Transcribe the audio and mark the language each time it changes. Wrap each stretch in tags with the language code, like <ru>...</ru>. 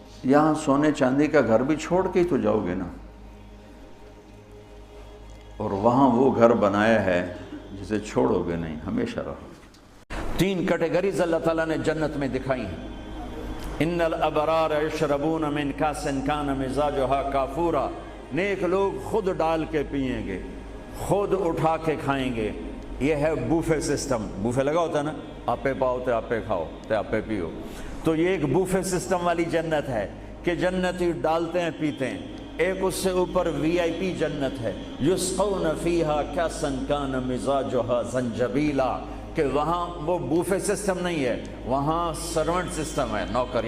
<ur>یہاں سونے چاندی کا گھر بھی چھوڑ کے ہی تو جاؤ گے نا، اور وہاں وہ گھر بنایا ہے جسے چھوڑو گے نہیں، ہمیشہ رہو. 3 کیٹیگریز اللہ تعالیٰ نے جنت میں دکھائی ہیں.</ur> <ar>ان الابرار یشربون من کاس کان مزاجھا کافورا.</ar> <ur>نیک لوگ خود ڈال کے پئیں گے، خود اٹھا کے کھائیں گے. یہ ہے بوفے سسٹم. بوفے لگا ہوتا ہے نا،</ur> <pa>آپے پاؤ تے آپے کھاؤ تے آپے پیو.</pa> <ur>تو یہ ایک بوفے سسٹم والی جنت ہے کہ جنتی ڈالتے ہیں پیتے ہیں. ایک اس سے اوپر وی آئی پی جنت ہے،</ur> <ar>یسقون فیہا کاسا کان مزاجھا زنجبیلا،</ar> <ur>کہ وہاں وہ بوفے سسٹم نہیں ہے، وہاں سرونٹ سسٹم ہے، نوکر.</ur>